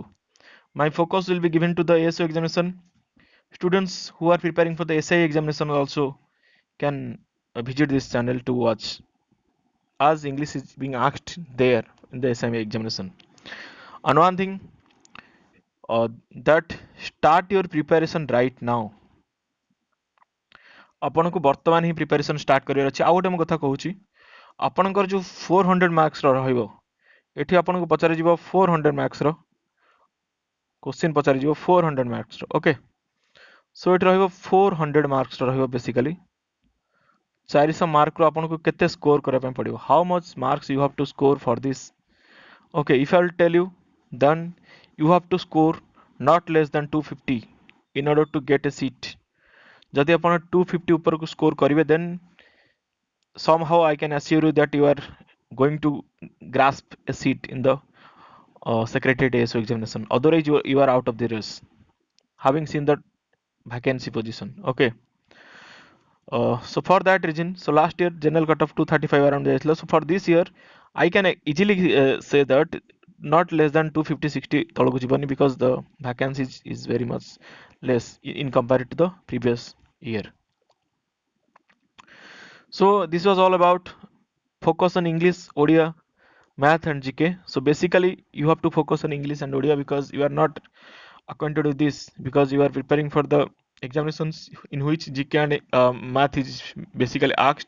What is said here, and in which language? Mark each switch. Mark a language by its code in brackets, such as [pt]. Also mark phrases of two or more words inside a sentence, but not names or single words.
[en] My focus will be given to the ASO examination. Students who are preparing for the SI examination also can visit this channel to watch, as English is being asked there in the SI examination. And one thing, that start your preparation right now. [or] ଆପଣଙ୍କୁ ବର୍ତ୍ତମାନ ହିଁ ପ୍ରିପାରେସନ୍ ଷ୍ଟାର୍ଟ କରିବାର ଅଛି। ଆଉ ଗୋଟେ ମୁଁ କଥା କହୁଛି, ଆପଣଙ୍କର ଯେଉଁ 400 ମାର୍କସର ରହିବ, ଏଠି ଆପଣଙ୍କୁ ପଚାରିଯିବ 400 ମାର୍କସର क्वेश्चन पचारिଯିବ 400 ମାର୍କସର। [en] Okay, so [or] ଏଠି ରହିବ 400 ମାର୍କସର ରହିବ ବେସିକାଲି 400 ମାର୍କରୁ ଆପଣଙ୍କୁ କେତେ ସ୍କୋର କରିବା ପାଇଁ ପଡ଼ିବ, [en] How much marks you have to score for this. Okay, if I will tell you, then you have to score not less than 250 in order to get a seat। [or] ଯଦି ଆପଣ 250 ଉପରକୁ ସ୍କୋର କରିବେ, [en] then somehow I can assure you that you are going to grasp a seat in the Secretariat ASO examination. Otherwise, you are out of the race, having seen the vacancy position. Okay. So for that reason, so last year general cutoff 235 around ଯାଇଥିଲା. So for this year, I can easily say that not less than 250-60 [or] ତଳକୁ ଯିବନି, [en] because the vacancy is very much less in compared to the previous year. So this was all about focus on English, Odia, math and GK. So basically you have to focus on English and Odia because you are not acquainted with this, because you are preparing for the examinations in which GK and math is basically asked.